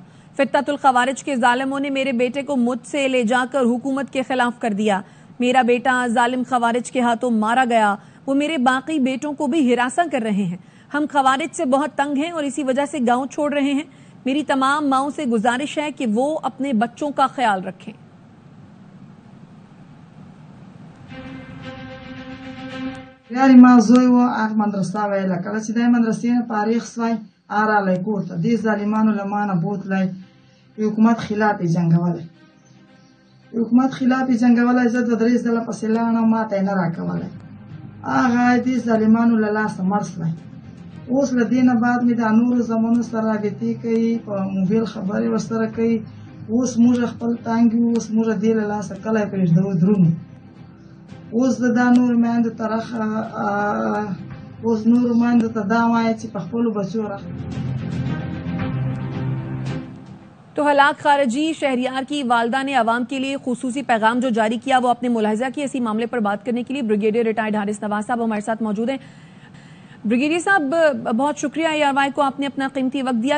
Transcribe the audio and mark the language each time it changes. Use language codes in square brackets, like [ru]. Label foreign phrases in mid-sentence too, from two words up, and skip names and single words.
[ur] فتنۃ الخوارج کے ظالموں نے میرے بیٹے کو مجھ سے لے جا کر حکومت کے خلاف کر دیا۔ میرا بیٹا ظالم خوارج کے ہاتھوں مارا گیا، وہ میرے باقی بیٹوں کو بھی ہراساں کر رہے ہیں۔ ہم خوارج سے بہت تنگ ہیں اور اسی وجہ سے گاؤں چھوڑ رہے ہیں۔ میری تمام ماؤں سے گزارش ہے کہ وہ اپنے بچوں کا خیال رکھیں۔ [ps] یاري ما زوی و هغه مدرسه ویله کله چې د مدرسې نه فارغ سوی رالی کور ته دې ظالمانو له ما نه بوتلی حکومت خلاف یې جنګولی زه دوه درې ځله پسې لاړم ما ته یې نه راکولی هغه دې ظالمانو له لاسه مړ سوی اوس له دې نه بعد مې د نورو زمانو سره رابطې کوي په موبایل خبرې ورسره کوي اوس موږ خپل تانګ یو اوس موږ دې له لاسه کلی پرېږدو درومو اوس د نور میندو طرحه اوس نور میندو ته دا وایي چې په خپلو بچو [ur] تو ہلاک خارجی شہریار کی والدہ نے عوام کے لیے خصوصی پیغام جو جاری کیا وہ اپنے ملاحظہ کی اسی معاملے پر بات کرنے کے لیے بریگیڈیئر ریٹائرڈ حارث نواز صاحب ہمارے ساتھ موجود ہیں۔ بریگیڈیئر صاحب بہت شکریہ ARY کو آپ نے اپنا قیمتی وقت دیا۔